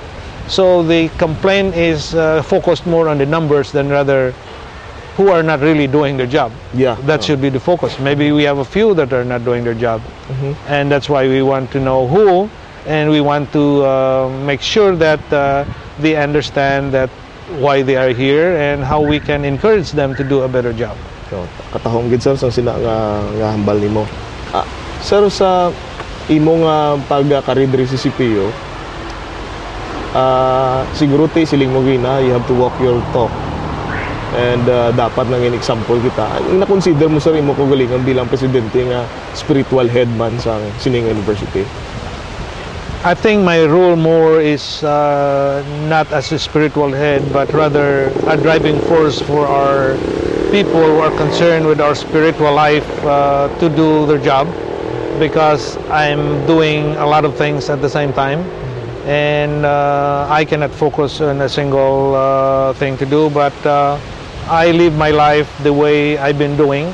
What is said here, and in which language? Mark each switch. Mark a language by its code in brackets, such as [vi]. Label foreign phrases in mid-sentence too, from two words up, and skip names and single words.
[en] So the complaint is focused more on the numbers than rather who are not really doing their job. That should be the focus. Maybe we have a few that are not doing their job, and that's why we want to know who. And we want to make sure that they understand that why they are here and how we can encourage them to do a better job. [hil] Katahong gid sir sa sina nga hambal nimo. Sir, sa imong pagka-career diri sa CPU, siguro siling mo gina, [en] you have to walk your talk. [hil] And dapat nang example kita. Na-consider mo sir imo kagalingan bilang presidente nga spiritual head man sa sining university? [en] I think my role more is not as a spiritual head, but rather a driving force for our people who are concerned with our spiritual life to do their job, because I'm doing a lot of things at the same time, and I cannot focus on a single thing to do, but I live my life the way I've been doing.